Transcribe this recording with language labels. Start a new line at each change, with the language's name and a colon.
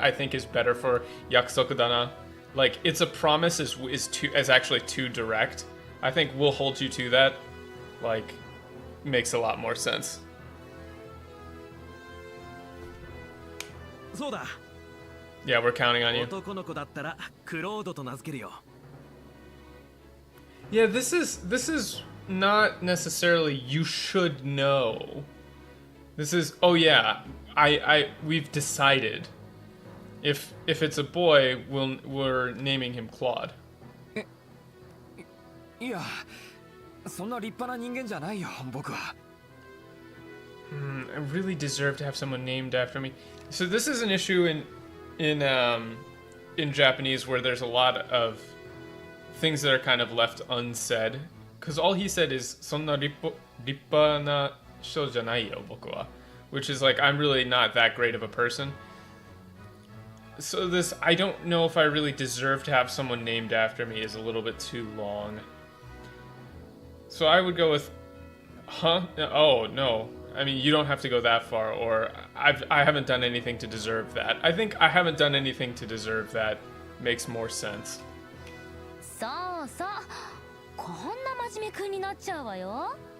English: I think is better for yakusoku dana. Like it's a promise is actually too direct. I think we'll hold you to that. Like makes a lot more sense.
Japanese: そうだ。
English: Yeah, we're counting on you.
Japanese: 男の子だったらクロードと名付けるよ。
English: Yeah, this is not necessarily you should know. This is yeah, we've decided. If it's a boy, we're naming him Claude.
Japanese: いや、そんな立派な人間じゃないよ、僕は。
English: I really deserve to have someone named after me. So this is an issue in Japanese where there's a lot of things that are kind of left unsaid. Because all he said is
Japanese: そんな立派な人じゃないよ、僕は.
English: Which is like, I'm really not that great of a person. So this, I don't know if I really deserve to have someone named after me is a little bit too long. So I would go with, huh? Oh, no. I mean, you don't have to go that far, or I haven't done anything to deserve that. I think I haven't done anything to deserve that makes more sense.
Japanese: そうそう。こんな真面目くんになっちゃうわよ。